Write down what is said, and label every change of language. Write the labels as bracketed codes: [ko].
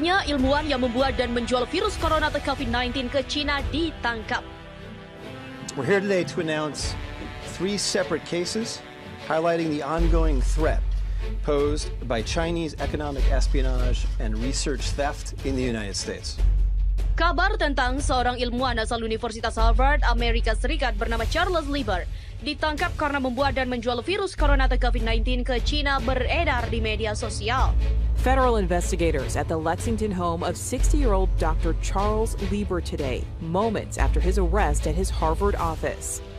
[id] ilmuwan yang membuat dan menjual virus corona atau COVID-19 ke China ditangkap. [en] We're here today to announce 3 separate cases highlighting the ongoing threat posed by Chinese economic espionage and research theft in the United States. [id] Kabar tentang seorang ilmuwan asal Universitas Harvard, Amerika Serikat bernama Charles Lieber ditangkap karena membuat dan menjual virus corona atau COVID-19 ke China beredar di media sosial. [en] Federal investigators at the Lexington home of 60-year-old Dr. Charles Lieber today, moments after his arrest at his Harvard office.